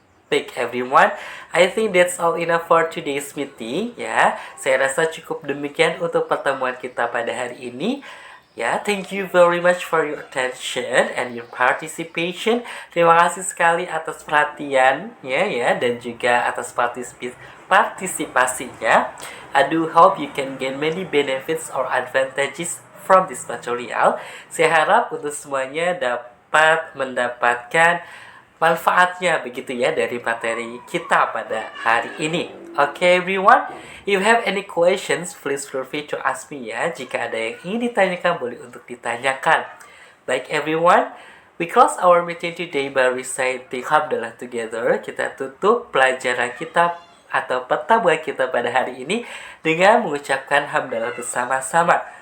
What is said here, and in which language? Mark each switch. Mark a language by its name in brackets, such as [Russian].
[English] Baik everyone, I think that's all enough for today's meeting ya. [Indonesian] Saya rasa cukup demikian untuk pertemuan kita pada hari ini. [English] Ya, thank you very much for your attention and your participation. [Indonesian] Terima kasih sekali atas perhatiannya ya, dan juga atas partisipasinya. [English] I do hope you can gain many benefits or advantages from this material. [Indonesian] Saya harap untuk semuanya dapat mendapatkan manfaatnya begitu ya dari materi kita pada hari ini. [English] Okay everyone, if you have any questions, please feel free to ask me ya. [Indonesian] Jika ada yang ingin ditanyakan, boleh untuk ditanyakan. [English] Baik everyone, we close our meeting today by reciting Hamdalah together. [Indonesian] Kita tutup pelajaran kita atau pertemuan kita pada hari ini dengan mengucapkan Hamdalah bersama-sama.